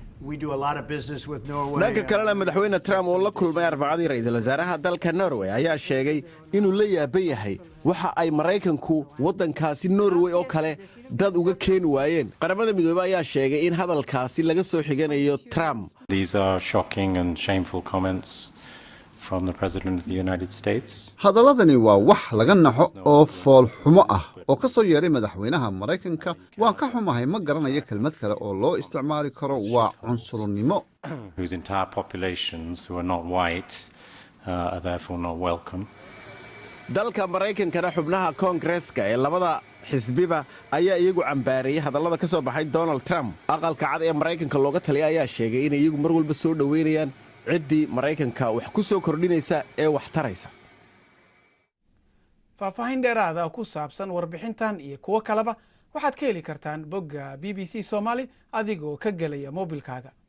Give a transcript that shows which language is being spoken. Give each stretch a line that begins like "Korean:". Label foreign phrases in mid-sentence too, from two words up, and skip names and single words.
Somali: dhanka kalena madaxweyne Trump oo la kulmay arbacadii ra'iisul wasaaraha dalka Norway ayaa sheegay inuu la yaaban yahay waxa ay Mareykanku waddankaasi Norway oo kale dad uga keeni waayeen qaramada midoobay ayaa sheegay in hadalkaasi laga soo xiganayo Trump
English: These are shocking and shameful comments from the President of the United States.
Somali: Hadaladani waa wax laga naxo oo fool xumo ah oo ka soo yeeray madaxweynaha Mareykanka waan ka xumahay ma garanayo kelmad kale oo loo isticmaali karo waa cunsurnimo
English: Whose entire populations who are not white are therefore not welcome.
Somali: dalka Mareykankana xubnaha Koongareeska ee labada xisbiba ayaa iyagu cambaareeyay hadallada ka soo baxay Donald Trump aqalka cad ee Mareykanka looga taliyay ayaa sheegay in iyagu mar walba soo dhaweynayaan ciddii Mareykanka wax ku soo kordhinaysa ee wax taraysa faahfaahin dheeraada ku saabsan warbixintan iyo kuwa kaleba waxaad ka heli kartaan bogga BBC Somali adigoo ka galaya mobilkaaga